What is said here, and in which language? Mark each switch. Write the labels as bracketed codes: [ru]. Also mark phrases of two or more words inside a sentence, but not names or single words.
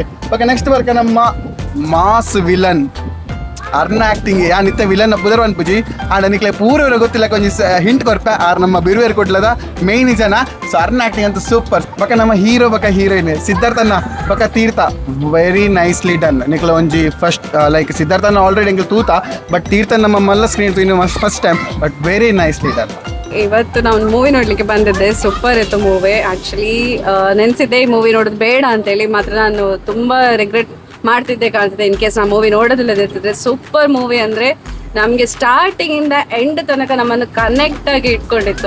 [tcy] ಬಕ್ಕ ನೆಕ್ಸ್ಟ್ ಬರ್ಕ ನಮ್ಮ ಮಾಸ್ ವಿಲನ್ ಅರ್ನ ಆ್ಯಕ್ಟಿಂಗ್ ಯಾನ್ ಇತ್ತ ವಿಲನ್ ಪುದರ್ ಅನ್ಪುಜಿ ಆಂಡ ನಿಕ್ಲೆ ಪೂರ್ವ ಗೊತ್ತಿಲ್ಲ ಕೊಂಚ ಹಿಂಟ್ ಕೊರ್ಪೆ ಆರ್ ನಮ್ಮ ಬಿರುವೇರು ಕೊಡ್ಲದ ಮೇಯ್ನ್ ಜನ. ಸೊ ಅರ್ನ ಆ್ಯಕ್ಟಿಂಗ್ ಅಂತೂ ಸೂಪರ್. ಬಕ್ಕ ನಮ್ಮ ಹೀರೋ ಬಕ್ಕ ಹೀರೋಯಿನ್ ಸಿದ್ಧಾರ್ಥನ ಬಕ್ಕ ತೀರ್ಥ [en] very nicely done. [tcy] ನಿಕ್ಲ ಒಂಜಿ ಫಸ್ಟ್ ಲೈಕ್ ಸಿದ್ಧಾರ್ಥನ ಆಲ್ರೆಡಿ ಎಂಗ್ಲು ತೂತ ಬಟ್ ತೀರ್ಥ ನಮ್ಮ ಮಲ್ಲ ಸ್ಕ್ರೀನ್ ಇನ್ನು [en] first time [tcy] ಬಟ್ [en] very nicely done. [kn] ಇವತ್ತು ನಾವು ಒಂದು ಮೂವಿ ನೋಡಲಿಕ್ಕೆ ಬಂದಿದ್ದೆ. ಸೂಪರ್ ಇತ್ತು ಮೂವಿ. ಆ್ಯಕ್ಚುಲಿ ನೆನೆಸಿದ್ದೆ ಈ ಮೂವಿ ನೋಡೋದು ಬೇಡ ಅಂತೇಳಿ, ಮಾತ್ರ ನಾನು ತುಂಬ ರಿಗ್ರೆಟ್ ಮಾಡ್ತಿದ್ದೆ ಕಾಣ್ತಿದ್ದೆ [en] in case [kn] ನಾವು ಮೂವಿ ನೋಡೋದಿಲ್ಲದಿರ್ತಿದ್ರೆ. ಸೂಪರ್ ಮೂವಿ ಅಂದರೆ ನಮಗೆ ಸ್ಟಾರ್ಟಿಂಗಿಂದ ಎಂಡ್ ತನಕ ನಮ್ಮನ್ನು ಕನೆಕ್ಟ್ ಆಗಿ ಇಟ್ಕೊಂಡಿತ್ತು.